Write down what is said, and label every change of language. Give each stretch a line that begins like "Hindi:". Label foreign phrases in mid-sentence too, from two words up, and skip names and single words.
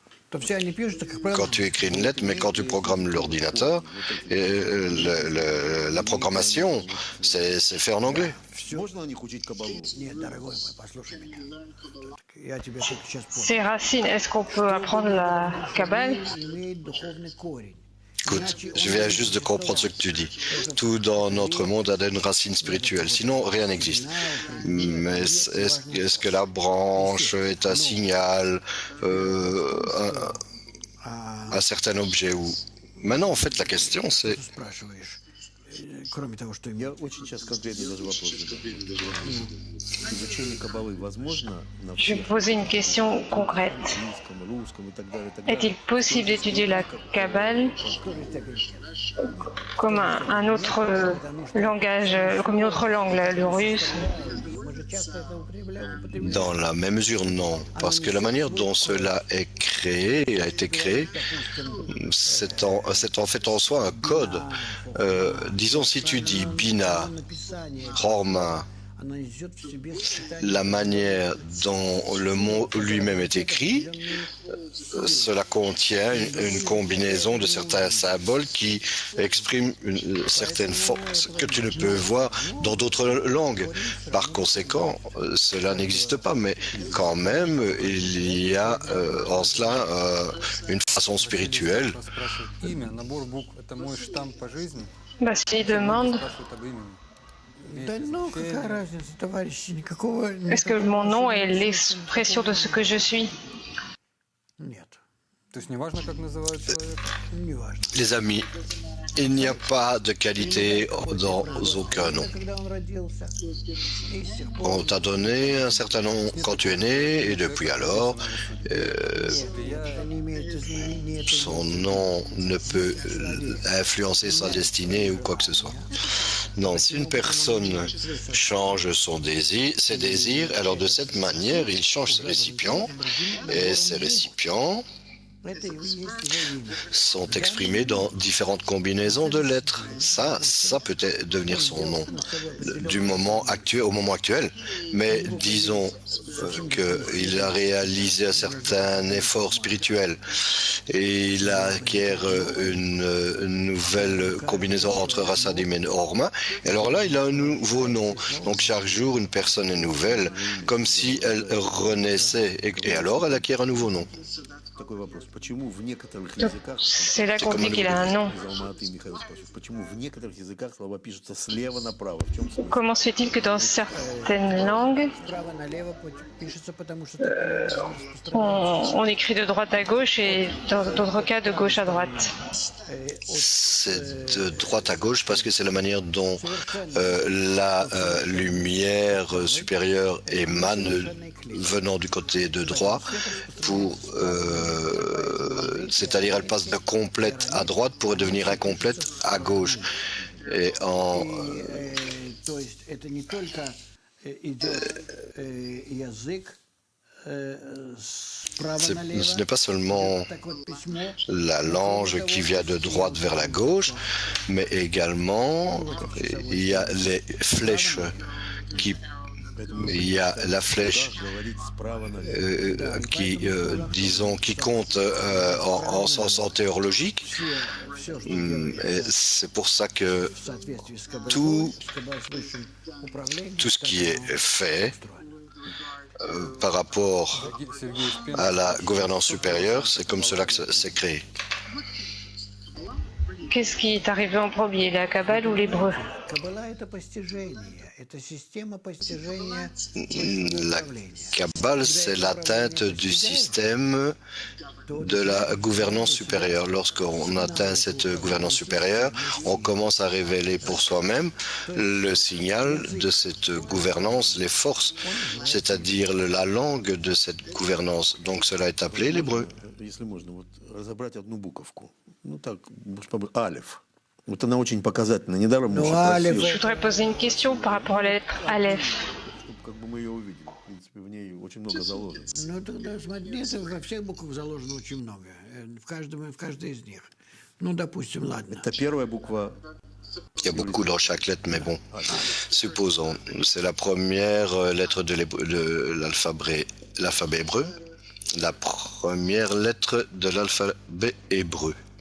Russian: то все они пишут, как правило,
French: quand tu écris une lettre, mais quand tu programmes l'ordinateur, la programmation, c'est fait en anglais.
Russian: Можно на них учить кабалу? нет, дорогой мой, послушай меня. Я тебе только сейчас понял.
French: Ces racines, est-ce qu'on peut apprendre la Kabbale?
Russian: Имеет духовный корень.
French: Écoute, je viens juste de comprendre ce que tu dis. Tout dans notre monde a une racine spirituelle, sinon rien n'existe. Mais est-ce que la branche est un signal, un certain objet ou... Maintenant, en fait, la question, c'est...
Russian: Ты спрашиваешь, кроме того, что Я очень сейчас конкретный даже вопрос задаю. Изучение кабалы возможно на
French: Je vais
Russian: всех
French: poser une question concrète.
Russian: английском, русском и так далее, и так далее?
French: Est-il possible d'étudier la Kabbale comme un autre langage, comme une autre langue, le russe?
Russian: мы же часто это употребляем.
French: Dans la même mesure, non. Parce que la manière dont cela est créé, a été créé, c'est en fait en soi un code. Disons, si tu dis Bina, Horma,
Russian: Она несет в себе сочетание
French: la manière dont le mot lui-même est écrit, cela contient une combinaison de certains symboles qui expriment une certaine force que tu ne peux voir dans d'autres langues. Par conséquent, cela n'existe pas, mais quand même, il y a en cela une façon spirituelle.
Russian: Спрашивает имя, набор букв. Это мой штамп по жизни.
French: Bah, s'il demande,
Russian: Спрашивает об имени. Да ну, какая разница, товарищи, никакого...
French: est-ce que mon nom est l'expression de ce que je suis?
Russian: Нет, То есть неважно, как называют человека. не важно.
French: Les amis, il n'y a pas de qualité dans aucun nom.
Russian: Когда он родился, и с тех пор...
French: On t'a donné un certain nom quand tu es né, et depuis alors,
Russian: Это не имеет изменения,
French: son nom ne peut influencer sa destinée ou quoi que ce soit. Non, si une personne change ses désirs, alors de cette manière, il change ses récipients, et ces récipients
Russian: это и есть его имя.
French: sont exprimés dans différentes combinaisons de lettres. Ça peut devenir son nom du moment actuel, au moment actuel. Mais disons qu'il a réalisé un certain effort spirituel et il acquiert une nouvelle combinaison entre Rasadim et Orma. Et alors là, il a un nouveau nom. Donc chaque jour, une personne est nouvelle, comme si elle renaissait. Et alors, elle acquiert un nouveau nom.
Russian: Такой вопрос. Почему в некоторых
French: Donc,
Russian: языках,
French: c'est là qu'on dit qu'il a un nom.
Russian: из Алматы Михаил спрашивает, почему в некоторых языках слова пишутся слева направо? В чем смысл?
French: Comment se fait-il que dans certaines langues,
Russian: Справа налево пишется, потому что такое распространено.
French: on écrit de droite à gauche et dans d'autres cas de gauche à droite? C'est de droite à gauche parce que c'est la manière dont la lumière supérieure émane venant du côté de droit c'est-à-dire elle passe de complète à droite pour devenir incomplète à gauche. Et
Russian: То есть это не только идет язык справа налево.
French: ce n'est pas seulement
Russian: Так вот письмо.
French: la langue qui vient de droite vers la gauche, mais également il y a les flèches il y a la flèche
Russian: Говорить справа налево.
French: qui compte en sens antéorologique.
Russian: Все, что
French: Et c'est pour ça que
Russian: в соответствии с
French: tout
Russian: с высшим управлением.
French: ce qui est fait par rapport
Russian: Сергей Успенский.
French: à la gouvernance supérieure, c'est comme cela que c'est créé. Qu'est-ce qui est arrivé en premier, la Kabbale ou l'hébreu?
Russian: Каббала – это постижение, это система постижения
French: La Kabbale, c'est l'atteinte du système de la gouvernance supérieure. Lorsqu'on atteint cette gouvernance supérieure, on commence à révéler pour soi-même le signal de cette gouvernance, les forces, c'est-à-dire la langue de cette gouvernance. Donc cela est appelé l'hébreu.
Russian: Если можно, вот разобрать одну буковку. Ну так, алеф. Вот она очень показательна. Недаром Ну, очень алеф. красиво.
French: Je voudrais poser une question par rapport à la lettre Aleph.
Russian: Чтобы как бы мы ее увидели. В принципе, в ней очень много заложено. Ну, тогда смотри, это во всех буквах заложено очень много, в каждой из них. Ну, допустим, ладно. Это первая буква.
French: Il y a beaucoup dans chaque lettre, mais bon, supposons, c'est la première lettre de l'alphabet hébreu. La première lettre de l'alphabet hébreu.